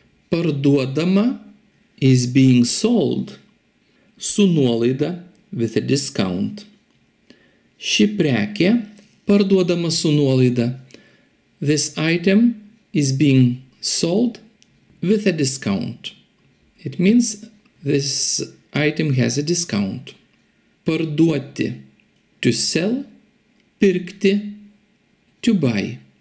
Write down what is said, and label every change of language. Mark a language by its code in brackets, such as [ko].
[lt] Parduodama [en] is being sold. [lt] Su nuolaida, [en] with a discount. [lt] Ši prekė parduodama su nuolaida. [en] This item is being sold with a discount. It means this item has a discount. [lt] Parduoti, [en] to sell. [lt] Pirkti, [en] to buy.